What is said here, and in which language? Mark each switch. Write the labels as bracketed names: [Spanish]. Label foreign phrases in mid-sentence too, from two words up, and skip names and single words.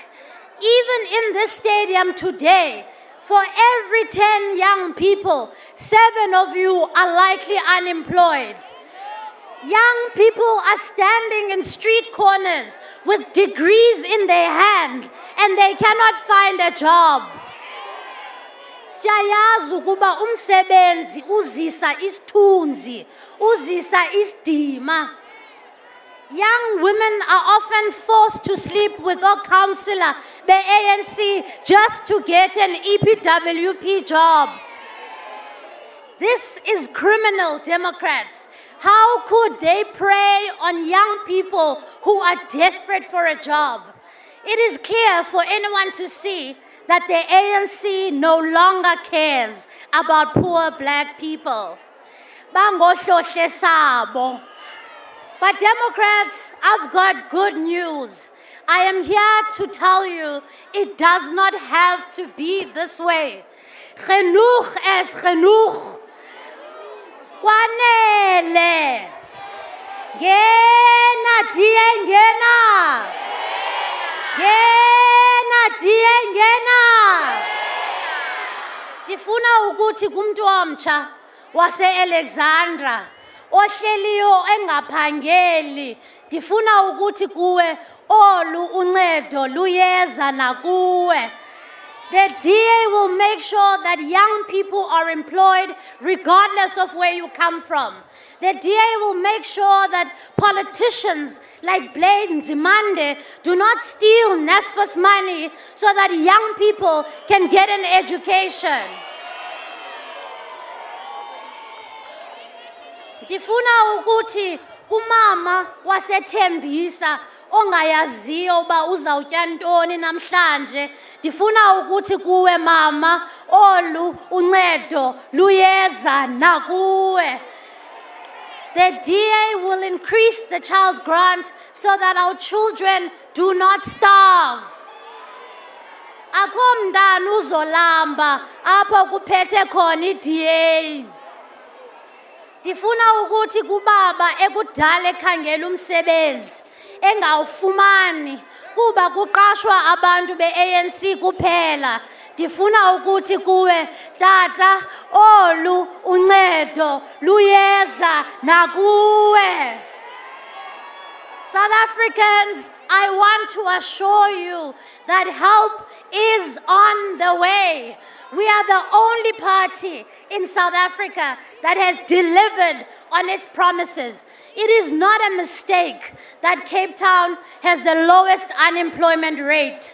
[English] Even in this stadium today, for every 10 young people, 7 of you are likely unemployed. Young people are standing in street corners with degrees in their hand and they cannot find a job. [Xhosa] Siyayazi ukuba umsebenzi uzisa isithunzi, uzisa isidima. [English] Young women are often forced to sleep with a counselor, the ANC, just to get an EPWP job. This is criminal, Democrats. How could they prey on young people who are desperate for a job? It is clear for anyone to see that the ANC no longer cares about poor black people. [Xhosa] Bangohlohle sabo. [English] But Democrats, I've got good news. I am here to tell you it does not have to be this way. [Afrikaans] Genoeg is genoeg. [Xhosa] Kwanele. Ngena die ngena. Ngena die ngena. Ndifuna ukuthi kumuntu omtsha wase Alexandra ohleliyo engaphangeli, ndifuna ukuthi kuwe olu uncedo luyeza nakuwe. [English] The DA will make sure that young people are employed regardless of where you come from. The DA will make sure that politicians like Blade Nzimande do not steal NSFAS money so that young people can get an education. [Xhosa] Ndifuna ukuthi kumama wasethembisa ongayaziyo uba uzawutya ntoni namhlanje, ndifuna ukuthi kuwe mama olu uncedo luyeza nakuwe. [English] The DA will increase the child grant so that our children do not starve. [Xhosa] Akho mntana uzolamba apho kuphethe khona i-DA. Ndifuna ukuthi kubaba ekudala ekhangela umsebenzi engawufumani kuba kuqashwa abantu be-ANC kuphela, ndifuna ukuthi kuwe tata olu uncedo luyeza nakuwe. [English] South Africans, I want to assure you that help is on the way. We are the only party in South Africa that has delivered on its promises. It is not a mistake that Cape Town has the lowest unemployment rate.